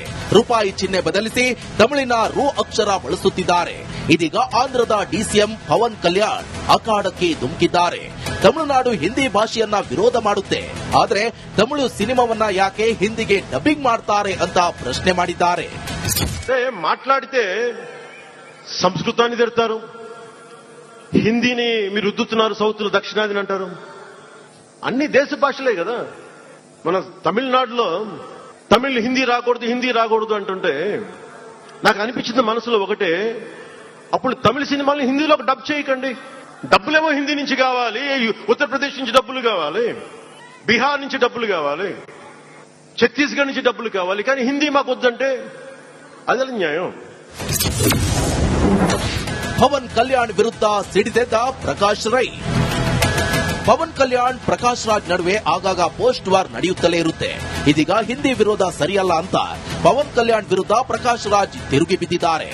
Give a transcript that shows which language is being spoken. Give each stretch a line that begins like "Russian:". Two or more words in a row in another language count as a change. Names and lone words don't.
Kannada: ರೂಪಾಯಿ ಚಿಹ್ನೆ ಬದಲಿಸಿ ತಮಿಳಿನ ರು ಅಕ್ಷರ ಬಳಸುತ್ತಿದ್ದಾರೆ. ಇದೀಗ ಆಂಧ್ರದ ಡಿಸಿಎಂ ಪವನ್ ಕಲ್ಯಾಣ್ ಅಖಾಡಕ್ಕೆ ಧುಮುಕಿದ್ದಾರೆ. ತಮಿಳುನಾಡು ಹಿಂದಿ ಭಾಷೆಯನ್ನ ವಿರೋಧ ಮಾಡುತ್ತೆ, ಆದರೆ ತಮಿಳು ಸಿನಿಮಾವನ್ನ ಯಾಕೆ ಹಿಂದಿಗೆ ಡಬ್ಬಿಂಗ್ ಮಾಡ್ತಾರೆ ಅಂತ ಪ್ರಶ್ನೆ ಮಾಡಿದ್ದಾರೆ.
Telugu: మాట్లాడితే సంస్కృతాన్ని తిడతారు, హిందీని మీరు రుద్దుతున్నారు, సౌత్లో దక్షిణాదిని అంటారు. అన్ని దేశ భాషలే కదా. మన తమిళనాడులో తమిళ్ హిందీ రాకూడదు అంటుంటే నాకు అనిపించింది మనసులో ఒకటే, అప్పుడు తమిళ సినిమాల్ని హిందీలోకి డబ్ చేయకండి. డబ్బులేమో హిందీ నుంచి కావాలి, ఉత్తరప్రదేశ్ నుంచి డబ్బులు కావాలి, బీహార్ నుంచి డబ్బులు కావాలి, ఛత్తీస్గఢ్ నుంచి డబ్బులు కావాలి, కానీ హిందీ మాకు వద్దంటే
Kannada: ಅದೆಲ್ಲ ನ್ಯಾಯ. ಪವನ್ ಕಲ್ಯಾಣ್ ವಿರುದ್ಧ ಸಿಡಿದೆದ್ದ ಪ್ರಕಾಶ್ ರೈ. ಪವನ್ ಕಲ್ಯಾಣ್ ಪ್ರಕಾಶ್ ರಾಜ್ ನಡುವೆ ಆಗಾಗ ಪೋಸ್ಟ್ ವಾರ್ ನಡೆಯುತ್ತಲೇ ಇರುತ್ತೆ. ಇದೀಗ ಹಿಂದಿ ವಿರೋಧ ಸರಿಯಲ್ಲ ಅಂತ ಪವನ್ ಕಲ್ಯಾಣ್ ವಿರುದ್ಧ ಪ್ರಕಾಶ್ ರಾಜ್ ತಿರುಗಿ ಬಿದ್ದಿದ್ದಾರೆ.